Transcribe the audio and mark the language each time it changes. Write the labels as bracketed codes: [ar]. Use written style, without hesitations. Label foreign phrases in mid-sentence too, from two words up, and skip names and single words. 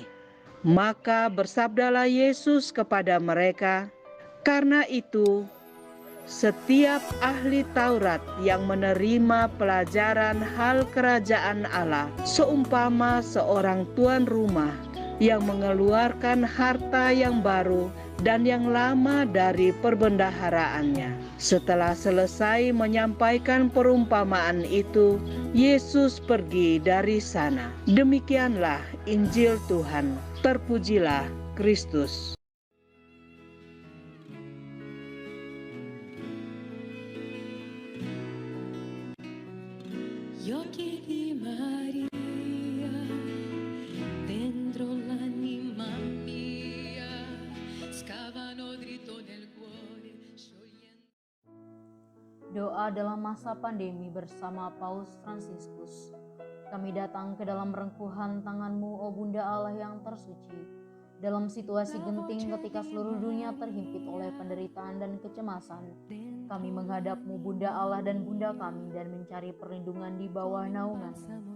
[id] Maka bersabdalah Yesus kepada mereka, karena itu, setiap ahli Taurat yang menerima pelajaran hal kerajaan Allah seumpama seorang tuan rumah yang mengeluarkan harta yang baru dan yang lama dari perbendaharaannya. Setelah selesai menyampaikan perumpamaan itu, Yesus pergi dari sana. Demikianlah Injil Tuhan. Terpujilah Kristus. [it] Gli occhi di Maria dentro l'anima mia scavano dritto nel cuore sciogliendo. [id] Doa dalam masa pandemi bersama Paus Fransiskus. Kami datang ke dalam rengkuhan tangan-Mu, O Bunda Allah yang tersuci. Dalam situasi genting ketika seluruh dunia terhimpit oleh penderitaan dan kecemasan, kami menghadap-Mu, Bunda Allah dan Bunda kami, dan mencari perlindungan di bawah naungan-Mu.